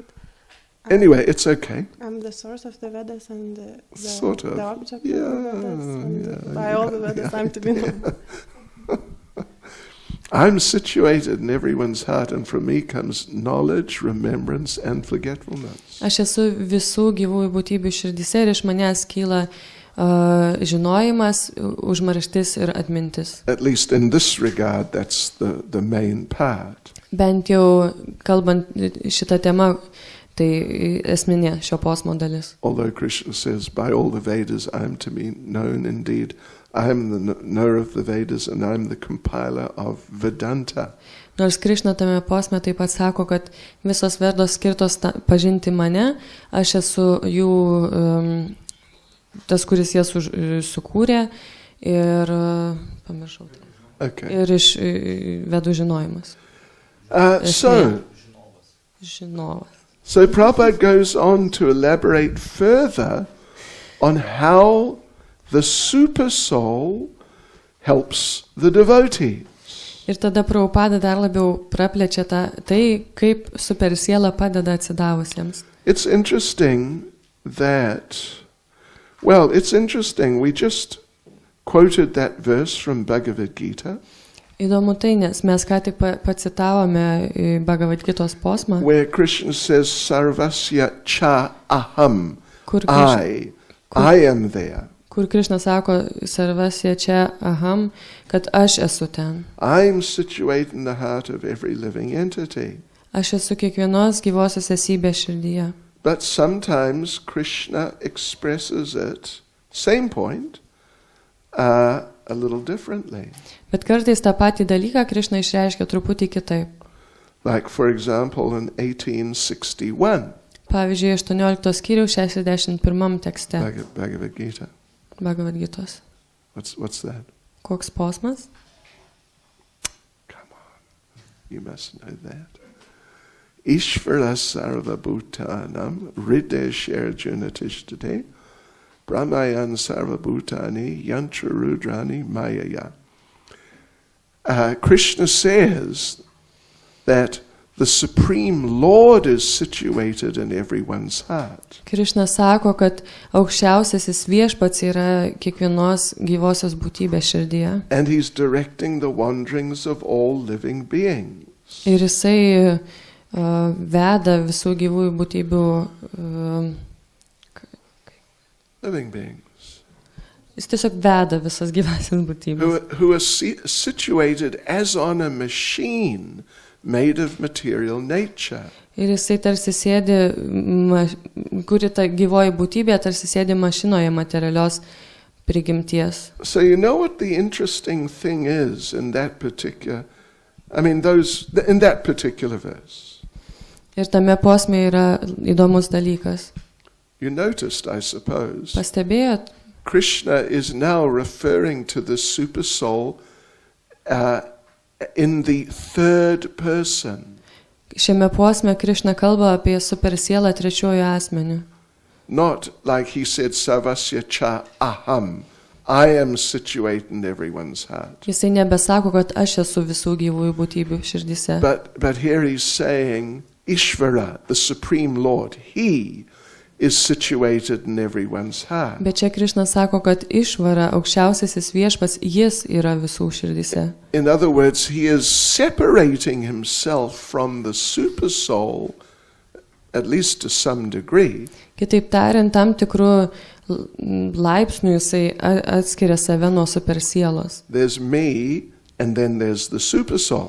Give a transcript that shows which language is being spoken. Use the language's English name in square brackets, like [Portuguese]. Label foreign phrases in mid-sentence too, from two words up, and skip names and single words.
[English] Anyway, it's okay. I'm the source of the Vedas and the Sort of. the object Yeah, of the Vedas. And yeah, by all the Vedas, I'm to be known. I'm situated in everyone's heart, and from me comes knowledge, remembrance, and forgetfulness. [Lithuanian] Aš esu visų gyvųjų būtybių širdyse ir iš manęs kyla žinojimas, užmarštis ir atmintis. [English] At least in this regard, that's the main part. [Lithuanian] Bent jau kalbant šitą temą, tai esminė šio posmo dalis. [English] Although Krishna says, by all the Vedas I am to be known indeed, I am the knower of the Vedas and I am the compiler of Vedanta. [Lithuanian] Nors Krišna tame posme taip pat sako, kad visos Vedos skirtos pažinti mane, aš esu jų tas, kuris jas sukūrė ir pamiršau. [English] Okay. [Lithuanian] Ir iš Vedų žinojimas. Žinovas. [English] So Prabhupada goes on to elaborate further on how the super soul helps the devotees. [Lithuanian] Ir tada Prabhupada dar labiau praplečia tai, kaip supersiela padeda atsidavusiems. [English] It's interesting that, well, it's interesting, we just quoted that verse from Bhagavad Gita. [Lithuanian] Įdomu tai, nes mes ką tik pacitavome Bhagavad Gitos posmą, [English] Where Krishna says, [Sanskrit] सर्वस्य च अहम्, [English] I am there. [Lithuanian] kur Krišna sako, [Sanskrit] सर्वस्य च अहम्, [Lithuanian] kad aš esu ten. [English] I'm situated in the heart of every living entity. [Lithuanian] Aš esu kiekvienos gyvosios esybės širdyje. [English] But sometimes Krishna expresses it, same point, a little differently. [Lithuanian] Bet kartais tą patį dalyką Krišna išreiškia truputį kitaip. [English] Like, for example, in 1861, [Lithuanian] Pavyzdžiui, 18 skyriaus 61 tekste [English] Bhagavad Gita. [Lithuanian] Bhagavad Gitos. [English] What's that? [Lithuanian] Koks posmas? [English] Come on, you must know that. [Sanskrit] ईश्वरः सर्वभूतानां हृद्देशेऽर्जुन तिष्ठति भ्रामयन्सर्वभूतानि यन्त्रारूढानि मायया. [English] Krishna says that the Supreme Lord is situated in everyone's heart. [Lithuanian] Krišna sako, kad aukščiausiasis viešpats yra kiekvienos gyvosios būtybės širdyje. [English] And he's directing the wanderings of all living beings. [Lithuanian] Ir jisai veda visų gyvųjų būtybių [English] Living beings. [Lithuanian] jis tiesiog veda visas gyvasias būtybės. [English] Who are situated as on a machine made of material nature. [Lithuanian] Ir jisai tarsi sėdi, kuri ta gyvoji būtybė tarsi sėdi mašinoje materialios prigimties. [English] So you know what the interesting thing is in that particular, in that particular verse. [Lithuanian] Ir tame posme yra įdomus dalykas. [English] You noticed, I suppose, [Lithuanian] Pastebėjot? [English] Krishna is now referring to the super soul in the third person. [Lithuanian] Šiame posme Krišna kalba apie supersielą trečiuoju asmeniu. [English] Not like he said, [Sanskrit] सर्वस्य च अहम्, [English] I am situated in everyone's heart. [Lithuanian] Jisai nebesako, kad aš esu visų gyvųjų būtybių širdyse. [English] But here he's saying, Ishvara, the Supreme Lord, he is situated in everyone's heart. [Lithuanian] Bet čia Krišna sako, kad išvara, aukščiausiasis viešpats, jis yra visų širdyse. [English] In other words, he is separating himself from the super soul, at least to some degree. [Lithuanian] Kitaip tariant, tam tikrų laipsnių jisai atskiria save nuo supersielos. [English] There's me, and then there's the super soul.